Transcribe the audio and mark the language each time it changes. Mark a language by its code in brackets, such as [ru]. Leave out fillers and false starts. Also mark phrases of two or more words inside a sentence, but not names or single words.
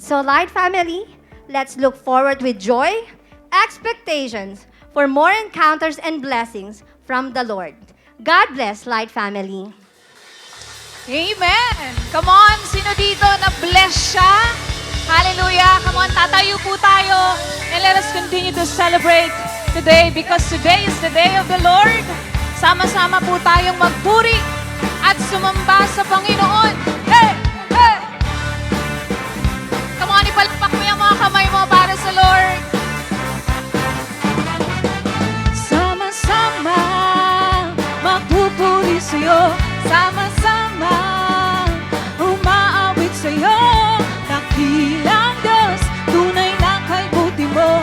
[en] So, Light family, let's look forward with joy, expectations for more encounters and blessings from the Lord. God bless, Light family. Amen! Come on, [tl] sino dito na bless siya? [en] Hallelujah! Come on, [tl] tatayo po tayo [en] and let us continue to celebrate today because today is the day of the Lord. [tl] Sama-sama po tayong magpuri at sumamba sa Panginoon. Hey! Hey! [en] Come on, [tl] ipalakpak mo yung mga kamay mo para sa Lord. Sama-sama magpupuri sa'yo. Sama-sama umaawit sa'yo. Dakilang Diyos, tunay na kay buti mo.